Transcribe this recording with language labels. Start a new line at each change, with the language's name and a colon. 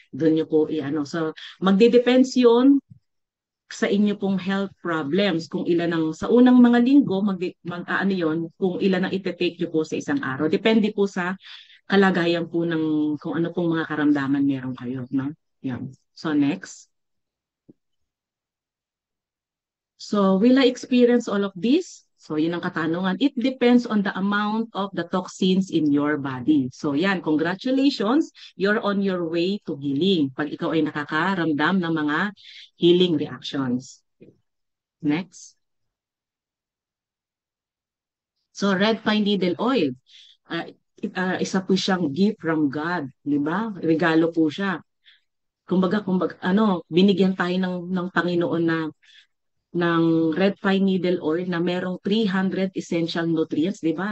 Filipino: Doon niyo po So magde-depends 'yon sa inyo pong
English: health problems
Filipino: kung ilan ang sa unang mga linggo kung ilan ang ite-take niyo po sa isang araw. Depende po sa kalagayan po ng kung ano pong mga karamdaman meron kayo, no?
English: Yan. So next. So will I experience all of this? So
Filipino: yun ang katanungan.
English: It depends on the amount of the toxins in your body. So yan, congratulations, you're on your way to healing.
Filipino: Pag ikaw ay nakakaramdam ng mga healing reactions.
English: Next. So red pine needle oil.
Filipino: Isa po siyang
English: gift from God,
Filipino: di ba? Regalo po siya. Kumbaga, binigyan tayo ng Panginoon ng red pine needle oil na merong 300
English: essential nutrients,
Filipino: di ba?